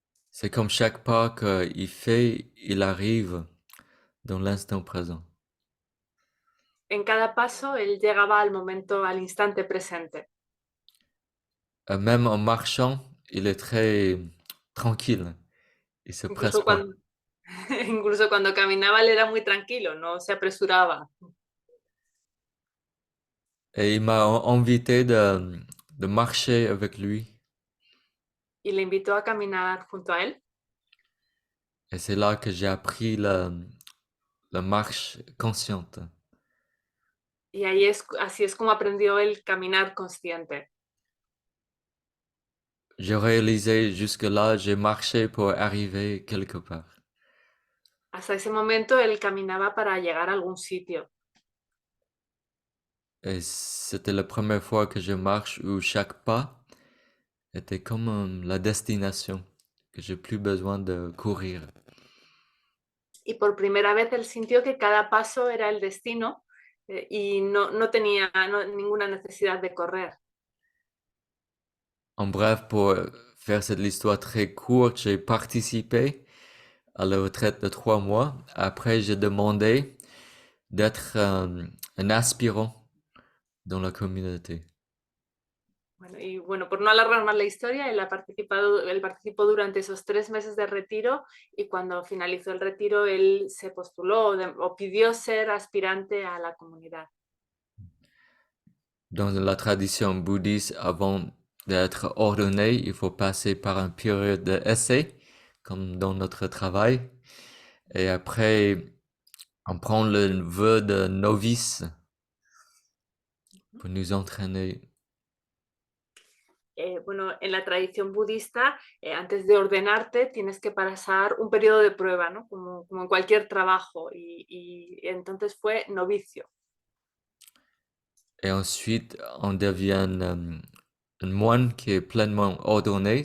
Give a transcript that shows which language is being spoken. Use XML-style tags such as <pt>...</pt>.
<fr>C'est comme chaque pas qu'il fait, il arrive dans l'instant présent.</fr> <es>En cada paso, él llegaba al momento, al instante presente.</es> <fr>Même en marchant, il est très tranquille. Il se presse</fr> <es>Incluso</es> <fr>pas.</fr> <es>cuando, incluso cuando caminaba, él era muy tranquilo, no se apresuraba.</es> <fr>Et il m'a invité de marcher avec lui.</fr> <es>Y le invitó a caminar junto a él.</es> <fr>Et c'est là que j'ai appris la marche consciente.</fr> <es>Y así es como aprendió el caminar consciente.</es> <fr>J'ai réalisé jusque-là, j'ai marché pour arriver quelque part.</fr> <es>Hasta ese momento él caminaba para llegar a algún sitio.</es> <fr>Et c'était la première fois que je marche où chaque pas était comme la destination, que j'ai plus besoin de courir.</fr> <es>Y por primera vez él sintió que cada paso era el destino y no tenía ninguna necesidad de correr.</es> <fr>En bref, pour faire cette histoire très courte, j'ai participé à la retraite de 3 mois. Après, j'ai demandé d'être un aspirant dans la communauté.</fr> <es>Bueno, y bueno, por no alargar más la historia, él participó durante esos 3 meses de retiro y cuando finalizó el retiro, él se postuló o pidió ser aspirante a la comunidad.</es> <fr>Dans la tradition bouddhiste, avant d'être ordonné, il faut passer par une période d'essai, comme dans notre travail. Et après, on prend le vœu de novice pour nous entraîner.</fr> <es>Bueno, en la tradición budista, antes de ordenarte, tienes que pasar un periodo de prueba, ¿no? Como en cualquier trabajo, y entonces fue novicio.</es> <fr>Et ensuite, on devient un moine qui est pleinement ordonné.</fr>